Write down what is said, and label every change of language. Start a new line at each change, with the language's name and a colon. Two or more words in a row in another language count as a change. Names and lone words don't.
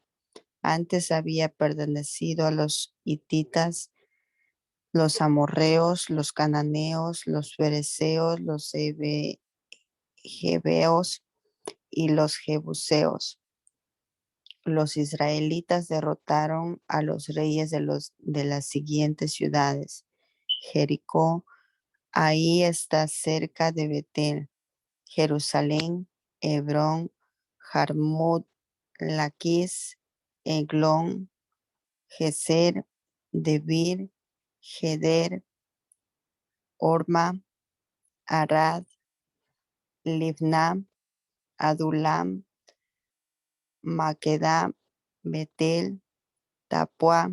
Spanish: Antes había pertenecido a los hititas, los amorreos, los cananeos, los fereceos, los jebeos y los jebuseos. Los israelitas derrotaron a los reyes de las siguientes ciudades: Jericó, ahí está cerca de Betel; Jerusalén, Hebrón, Jarmut, Laquis, Eglón, Geser, Debir, Geder, Orma, Arad, Libna, Adulam, Maqueda, Betel, Tapua,